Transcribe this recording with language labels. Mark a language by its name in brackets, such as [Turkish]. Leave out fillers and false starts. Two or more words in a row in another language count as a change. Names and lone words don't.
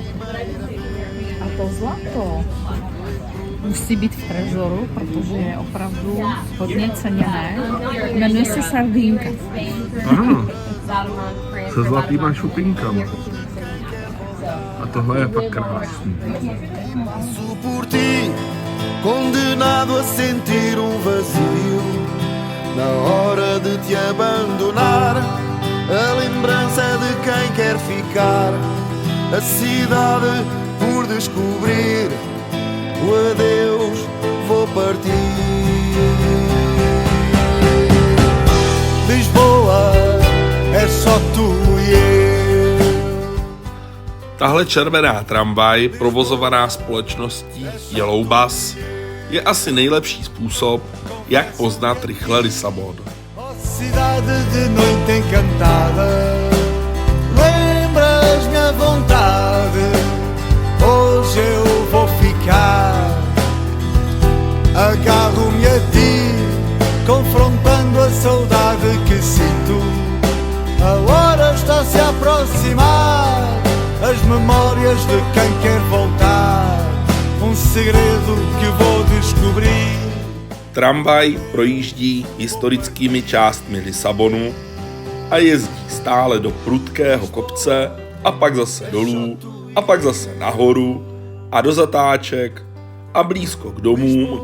[Czech] A to zlato musí být v trezoru, protože je opravdu hodně ceněné. Jmenuje se sardínka. Aha, se zlatýma šupinkama. A tohle je fakt krásný. [Portuguese] Por ti, condenado a sentir vazio. Na hora de te abandonar, a lembrança de quem quer ficar. A cidade por descobrir, o adeus vou partir. Lisboa, é só tu e eu. [Czech] Tahle červená tramvaj, provozovaná společností Yellow Bus, je asi nejlepší způsob, jak poznat rychle Lisabon. [Portuguese] Cidade de noite encantada, lembras minha vontade. Hoje eu vou ficar, agarro-me a ti, confrontando a saudade que sinto. A hora está se a aproximar, as memórias de quem quer voltar. Segredo que vou descobrir. [Czech] Tramvaj projíždí historickými částmi Lisabonu a jezdí stále do prudkého kopce a pak zase dolů a pak zase nahoru a do zatáček a blízko k domům.